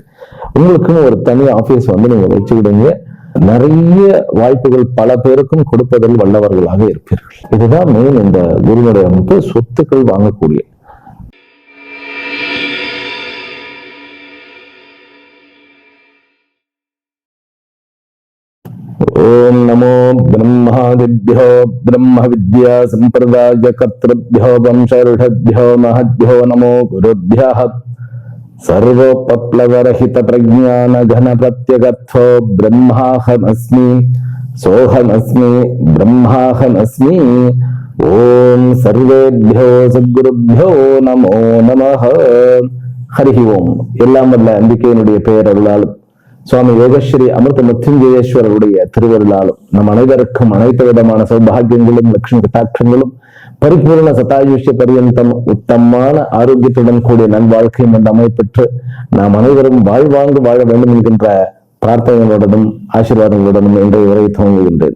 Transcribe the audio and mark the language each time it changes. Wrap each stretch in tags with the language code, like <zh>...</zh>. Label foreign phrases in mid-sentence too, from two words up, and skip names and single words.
<ta>உங்களுக்குன்னு ஒரு தனி ஆபீஸ் நீங்க வச்சுக்கிடுங்க. நிறைய வாய்ப்புகள் பல பேருக்கும் கொடுப்பதில் வல்லவர்களாக இருப்பீர்கள். இதுதான் மெயின் இந்த குருவுடைய அமைப்பு. சொத்துக்கள் வாங்கக்கூடிய</ta> <sa>ॐ नमो ब्रह्मादिभ्यो ब्रह्म विद्या संप्रदाय कर्तृभ्यो वंशऋषभ्यो महद्भ्यो नमो गुरुभ्यः सर्वोपप्लवरहित प्रज्ञान घन प्रत्यगर्थो ब्रह्माहमस्मि सोहमस्मि ब्रह्माहमस्मि. ओम सर्वेभ्यो सद्गुरुभ्यो नमो नमः. हरि ओम.</sa> <ta>எல்லாம் வல்ல அம்பிகையினுடைய பெயரருளாலும் சுவாமி யோகஸ்ரீ அமிர்த மிருத்யுஞ்சயேஸ்வரருடைய திருவருளாலும் நம் அனைவருக்கும் அனைத்து விதமான சௌபாகியங்களும் லட்சுமி கட்டாட்சங்களும் பரிபூர்ண சதாயுஷ்ய பரியந்தம் உத்தமமான ஆரோக்கியத்துடன் கூடிய நல்வாழ்க்கையும் என்ற அமைப்பெற்று நாம் அனைவரும் வாழ்வாங்கு வாழ வேண்டும் என்கின்ற பிரார்த்தனைகளுடனும் ஆசீர்வாதங்களுடனும் இன்றைய உரையை துவங்குகின்றேன்.</ta>